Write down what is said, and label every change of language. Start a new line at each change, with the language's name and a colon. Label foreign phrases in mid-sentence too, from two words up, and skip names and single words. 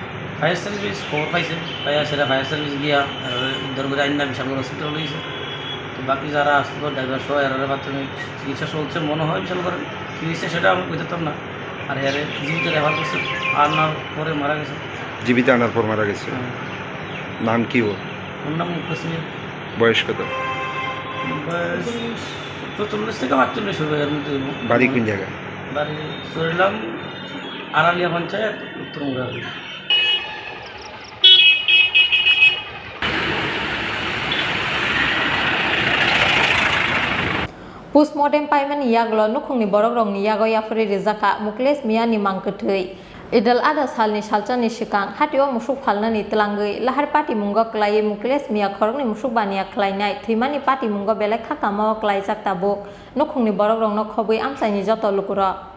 Bangla: ফায়ার সার্ভিস খবর পাইছে সেটা ফায়ার সার্ভিস গিয়া উদ্ধার করে আইন না বিশালগড় হসপিটাল হয়েছে তো বাকি যারা আসতো ড্রাইভার সহ এর প্রাথমিক চিকিৎসা চলছে মনে হয় বিশালগড়ে কী হয়েছে সেটা আমি বুঝতাম না আর এরে জীবিত রেফার করছে আনার পরে মারা গেছে জীবিত আনার পর মারা গেছে নাম কি ওর নাম মুকেশ মিয়া বয়স কত বয়স 44 থেকে 48 হবে এর মধ্যে বাড়ি কোন জায়গায় বাড়ি চরিলাম আড়ালিয়া পঞ্চায়েত উত্তর মুরারি
Kok Borok: Postmortem paiman yaglo nukhungni borok rongni yago yafuri rizaka mukles mia ni mangkethei idal ada salni salchani sikang hatio musuk phalnani tlangai lahar pati mungo klai mukles mia khorokni musuk bania khlainai thimani pati mungo belai khakamo klai jakta bok nukhungni borok rongno khobui amsaini joto lukuro